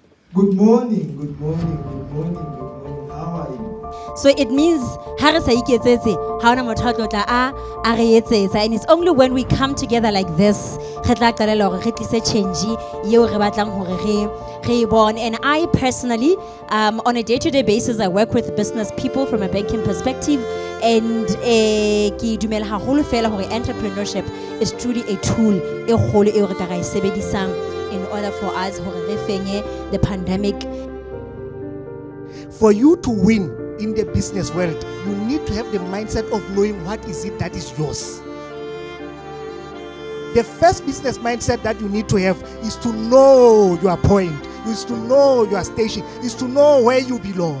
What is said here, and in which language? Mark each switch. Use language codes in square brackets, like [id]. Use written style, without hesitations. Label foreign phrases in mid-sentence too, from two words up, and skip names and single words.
[en] Good morning, good morning, good morning, good morning. How are you? So it means [st] ha re sa iketsetse ha ona motho a tlotla a re etsetsa, [en] and it's only when we come together like this [st] re tla qalela hore re tlise change eo re batlang hore re bone. [en] And I personally on a day-to-day basis I work with business people from a banking perspective, and [st] ke dumela haholo fela hore [en] entrepreneurship is truly a tool [st] e kgolo eo re ka ra e sebedisang [en] in order for us [st] hore re fenye [en] the pandemic. For you to win in the business world, you need to have the mindset of knowing what is it that is yours. The first business mindset that you need to have is to know your point, is to know your station, is to know where you belong.